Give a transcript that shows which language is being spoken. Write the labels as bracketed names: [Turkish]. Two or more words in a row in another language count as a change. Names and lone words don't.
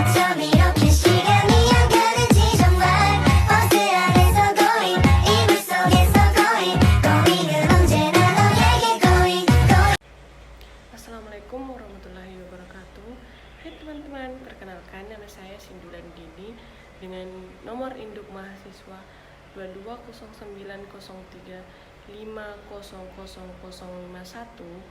[Korean] 밤 이렇게 시간이 안 가는지 정말 버스 안에서 going 이불 속에서 going 은 언제나 너에게 going. [Arabic] السلام عليكم ورحمة الله وبركاته. [Indonesian] Hai teman-teman, perkenalkan nama saya Sindulan Dini dengan nomor induk mahasiswa 220903500051.